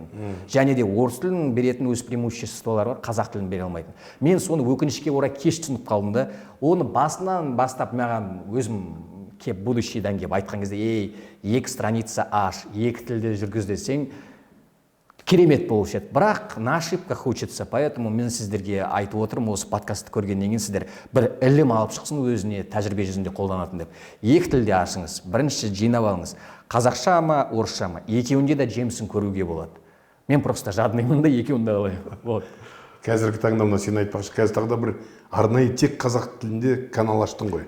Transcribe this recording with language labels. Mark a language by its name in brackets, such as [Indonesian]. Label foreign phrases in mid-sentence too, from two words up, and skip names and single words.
[Kazakh] Және де орыс тілін беретін өз преимуществолары бар, қазақ тілін бере алмайтын. Мен соны өкінішке орай кеш түсініп қалдым да, оны басынан бастап маған өзім кеп будущийдан кеп айтқан кезде ей 2 страница аш, 2 тілде жүргіз десең керемет болушы еді. Бірақ [Russian] на ошибках учится, поэтому [Kazakh] мен сіздерге айтып отырмын, осы подкастты көргеннен кейін сіздер бір ілім алып шықсын өзіне тәжірибе жүзінде қолданатын деп. 2 тілде ашыңыз, бірінші жинап алыңыз. Қазақша ма, орысша ма, екеуінде де жемісін көруге болады. Мен просто жаднаймын да екеуінде алайын. Вот. Қазіргі таңда мына сен айтпақшы, қазір тағы да бір арнайы тек қазақ тілінде канал аштың ғой.